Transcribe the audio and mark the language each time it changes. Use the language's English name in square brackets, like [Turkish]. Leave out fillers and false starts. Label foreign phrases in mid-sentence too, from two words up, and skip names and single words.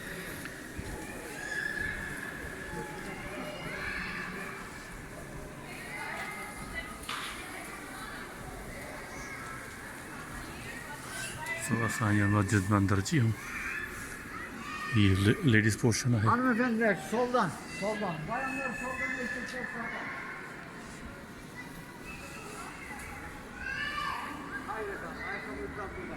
[Sindhi] सो असां हींअर मस्जिद में अंदरि अची वियूं। हीअ [English] ladies portion [Sindhi] आहे। [Turkish] Hanımefendiler soldan, soldan. Bayanlar soldan, erkekler sağdan. Hayır efendim, ayakkabılar burada.